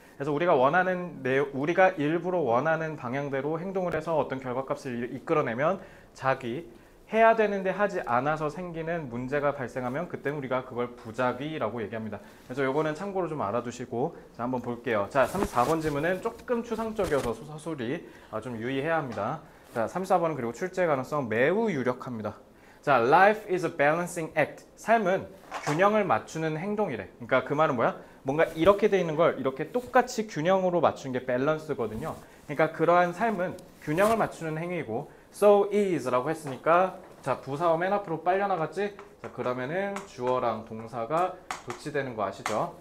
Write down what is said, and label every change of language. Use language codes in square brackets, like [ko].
[ko] 그래서 우리가 일부러 원하는 방향대로 행동을 해서 어떤 결과값을 이끌어내면 자기 해야 되는데 하지 않아서 생기는 문제가 발생하면 그때는 우리가 그걸 부작위라고 얘기합니다. 그래서 요거는 참고로 좀 알아두시고 자, 한번 볼게요. 자, 34번 질문은 조금 추상적이어서 서술이 좀 유의해야 합니다. 자, 34번은 그리고 출제 가능성 매우 유력합니다. [en] 자, life is a balancing act. [ko] 삶은 균형을 맞추는 행동이래. 그러니까 그 말은 뭐야? 뭔가 이렇게 돼 있는 걸 이렇게 똑같이 균형으로 맞추는 게 밸런스거든요. 그러니까 그러한 삶은 균형을 맞추는 행위이고 so is라고 했으니까 자, 부사어 맨 앞으로 빨려 나갔지? 자, 그러면은 주어랑 동사가 도치되는 거 아시죠?